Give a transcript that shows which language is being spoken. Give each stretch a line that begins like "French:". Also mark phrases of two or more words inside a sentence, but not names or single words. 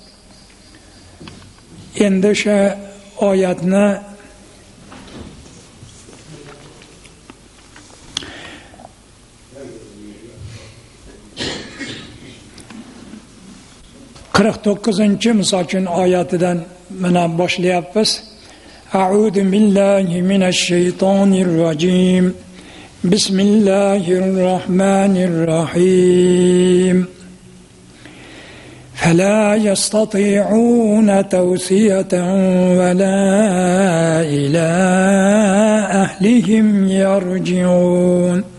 Uzbek: Endi o'sha oyatni misol uchun oyatidan mana boshlayapmiz.
Arabic: أعوذ بالله من الشيطان الرجيم. بسم الله الرحمن الرحيم. فلا يستطيعون توصية ولا إلى أهلهم يرجعون.